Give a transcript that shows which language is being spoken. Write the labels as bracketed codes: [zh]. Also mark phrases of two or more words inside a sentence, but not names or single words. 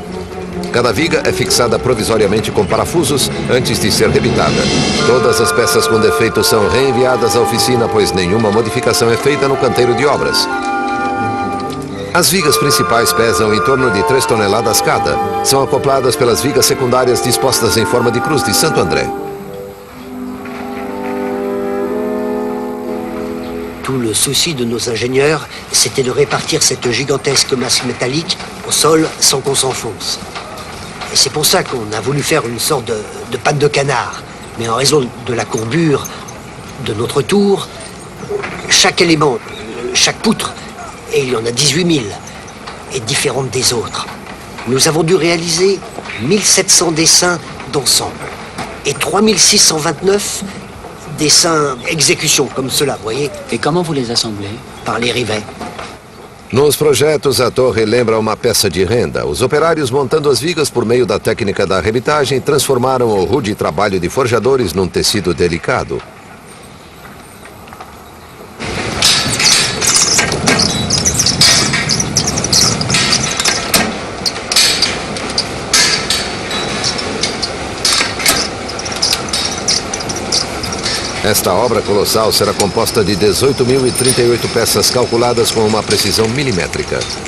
[pt] Cada viga é fixada provisoriamente com parafusos antes de ser rebitada. Todas as peças com defeito são reenviadas à oficina, pois nenhuma modificação é feita no canteiro de obras. As vigas principais pesam em torno de 3 toneladas cada. São acopladas pelas vigas secundárias dispostas em forma de cruz de Santo André. [fr] Tout le souci de nos ingénieurs, c'était de répartir cette gigantesque masse métallique au sol sans qu'on s'enfonce. Et c'est pour ça qu'on a voulu faire une sorte de patte de canard. Mais en raison de la courbure de notre tour, chaque élément, chaque poutre, et il y en a 18 000, est différente des autres. Nous avons dû réaliser 1700 dessins d'ensemble et 3629 dessins exécution, comme cela, vous voyez. Et comment vous les assemblez? Par les rivets. [pt] Nos projetos, a torre lembra uma peça de renda. Os operários, montando as vigas por meio da técnica da arrebitagem, transformaram o rude trabalho de forjadores num tecido delicado. Esta obra colossal será composta de 18.038 peças calculadas com uma precisão milimétrica.